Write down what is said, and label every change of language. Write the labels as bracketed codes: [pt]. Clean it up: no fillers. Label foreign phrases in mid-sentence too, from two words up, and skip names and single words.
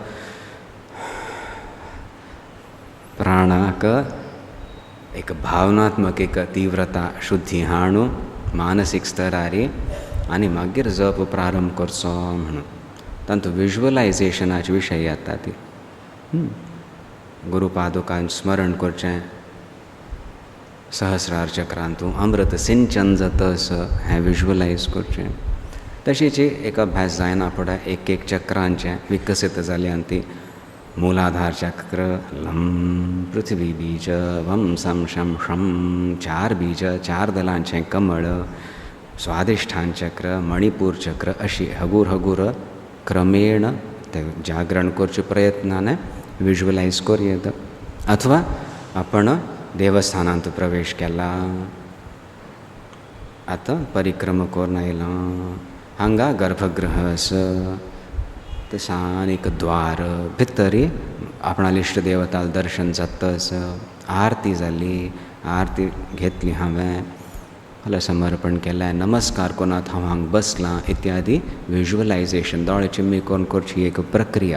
[kok] प्राणाक एक भावनात्मक एक तीव्रता शुद्धी हाडूं मानसीक स्तरारी आनी मागीर जप प्रारंभ करचो म्हणून तांतू विज्युअलायजेशनाचे विशय येता ती. गुरुपादुकांचें स्मरण करचें, सहस्रार चक्रांतू अमृत सिंचन जातस हें विज्युअलायज करचें. तशीच एक अभ्यास जायना फुडें एक एक चक्रांचें विकसीत जाल्यान ती मूलाधार चक्र, लम पृथ्वी बीज, वम सम शम शम 4 बीज 4 दलांचें कमळ, स्वाधिष्ठान चक्र, मणिपूर चक्र अशी हगूर हगूर क्रमेण ते जागरण करचे प्रयत्नाने विज्युअलायज करूं येता. अथवा आपण देवस्थानांत प्रवेश केला, आतां परिक्रम करून आयला, हांगा गर्भगृह आसा, थंयसान एक द्वार, भितरी आपणाली इश्ट देवता दर्शन जाताच, आरती जाली, आरती घेतली हांवें, फाल्यां समर्पण केलें, नमस्कार कोणात हांव हांगा बसलां इत्यादी विज्युअलायजेशन दोळे चिम्मी करून करची एक प्रक्रिया.